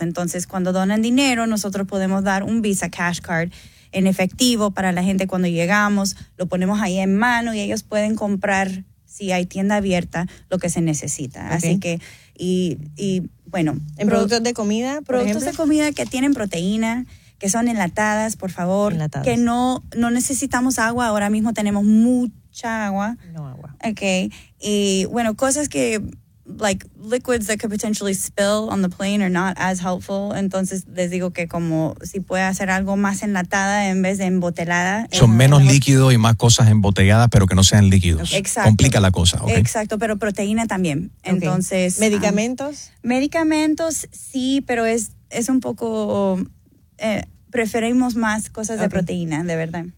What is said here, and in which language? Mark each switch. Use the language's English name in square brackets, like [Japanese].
[Spanish] Entonces, cuando donan dinero, nosotros podemos dar un Visa Cash Card en efectivo para la gente cuando llegamos, lo ponemos ahí en mano y ellos pueden comprar, si hay tienda abierta, lo que se necesita. Okay. Así que, bueno. ¿En productos de comida, por productos ejemplo? De comida que tienen proteína, que son enlatadas, por favor. Enlatadas. Que no necesitamos agua, ahora mismo tenemos mucha agua. No agua. [English] Ok. [Spanish] Y, bueno, cosas que, [English] like liquids that could potentially spill on the plane are not as helpful. [Spanish] Entonces les digo que como si puede hacer algo más enlatada en vez de embotelada. Son menos líquidos y más cosas embotelladas, pero que no sean líquidos. Exacto. Complica la cosa, ¿ok? Exacto, pero proteína también. Okay. Entonces, ¿medicamentos? Medicamentos sí, pero es un poco, preferimos más cosas de proteína, de verdad.